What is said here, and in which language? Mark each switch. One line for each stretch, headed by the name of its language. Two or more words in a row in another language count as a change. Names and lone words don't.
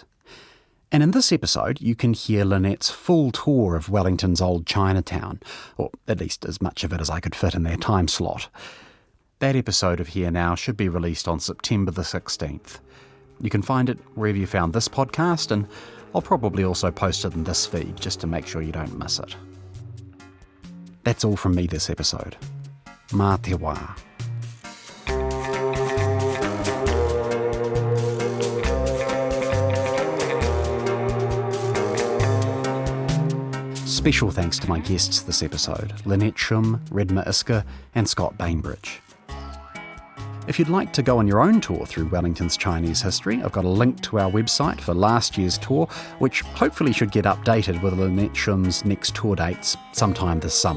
English: And in this episode, you can hear Lynette's full tour of Wellington's old Chinatown, or at least as much of it as I could fit in their time slot. That episode of Here Now should be released on September the 16th. You can find it wherever you found this podcast, and I'll probably also post it in this feed just to make sure you don't miss it. That's all from me this episode.
Māori: Mā te wā.
English: Special thanks to my guests this episode, Lynette Shum, Redma Iska and Scott Bainbridge. If you'd like to go on your own tour through Wellington's Chinese history, I've got a link to our website for last year's tour, which hopefully should get updated with Lynette Shum's next tour dates sometime this summer.